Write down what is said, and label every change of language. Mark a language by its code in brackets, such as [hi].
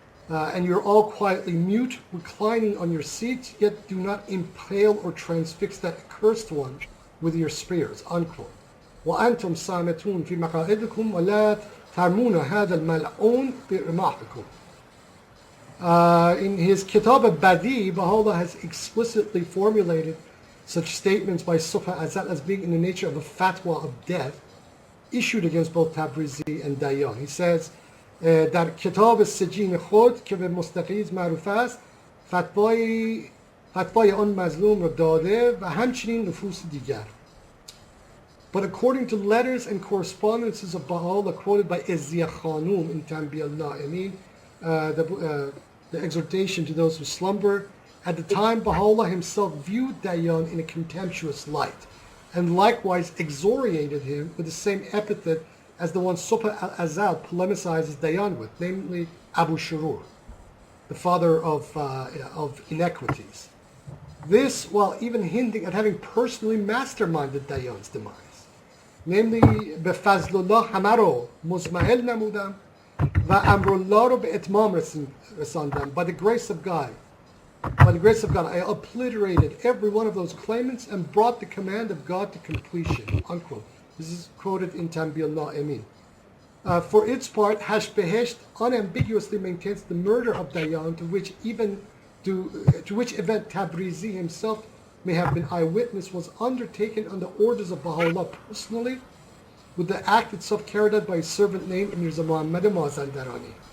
[en] and you're all quietly mute, reclining on your seats, yet do not impale or transfix that accursed one with your spears, unquote. [ar] وأنتم صامتون في مقاعدكم ولا ترمون هذا الملعون برماحكم. [en] In his Kitab al-Bābī, Baha'ullah has explicitly formulated such statements by Subh-i-Azal as being in the nature of a fatwa of death, issued against both Tabrizi and Dayyān. He says, [fa] در کتاب سجین خود که به مستقیز معروف است فتوای آن مظلوم را داده و همچنین نفوس دیگر. [en] But according to letters and correspondences of Baha'u'llah quoted by Izziya Khanum in Tanbih al-Na'imin, the exhortation to those who slumber, at the time Baha'u'llah himself viewed Dayyān in a contemptuous light, and likewise exoriated him with the same epithet as the one Subh-i-Azal polemicizes Dayyān with, namely Abu Shurur, the father of inequities. This while even hinting at having personally masterminded Dayyān's demise. Namely, [fa] بفضلالله همه رو مزمحل نمودم و امرالله رو به اتمام رساندم. [en] By the grace of God, I obliterated every one of those claimants and brought the command of God to completion. Unquote. This is quoted in Tanbih al-Na'imin. For its part, Hashbehesht unambiguously maintains the murder of Dayyān, to which event Tabrizi himself may have been eyewitness, was undertaken under orders of Baha'ullah personally, with the act itself carried out by his servant named Mirza Muhammad Mazandarani.